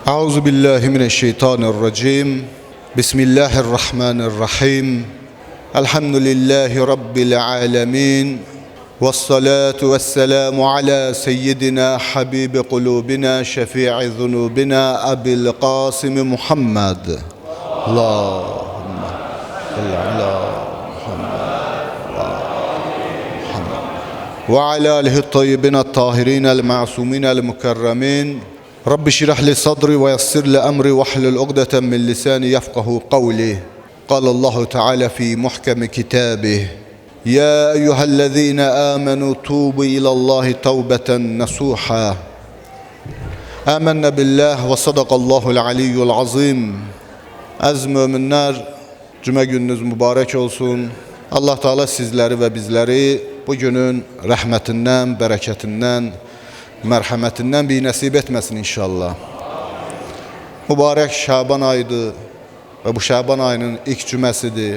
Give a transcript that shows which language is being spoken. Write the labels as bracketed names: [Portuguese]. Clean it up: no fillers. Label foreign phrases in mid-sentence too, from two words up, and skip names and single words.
[Arabic] أعوذ بالله من الشيطان الرجيم. بسم الله الرحمن الرحيم. الحمد لله رب العالمين. والصلاة والسلام على سيدنا حبيب قلوبنا شفيع ذنوبنا أبي القاسم محمد. اللهم صل على وعلى آله طيبين طاهرين المعصومين المكرمين. رب اشرح لي صدري ويسر لي أمري واحلل عقدة من لساني يفقهوا قولي. قال الله تعالى في محكم كتابه يا أيها الذين آمنوا توبوا إلى الله توبة نصوحا آمنا بالله وصدق الله العلي العظيم. [Azerbaijani] Əziz möminlər, cümə gününüz mübarək olsun. Allah Teala sizləri və bizləri bu günün rəhmətindən, bərəkətindən, mərhəmətindən bir nəsib etməsin inşallah. Mübarək Şaban ayıdır və bu Şaban ayının ilk cüməsidir.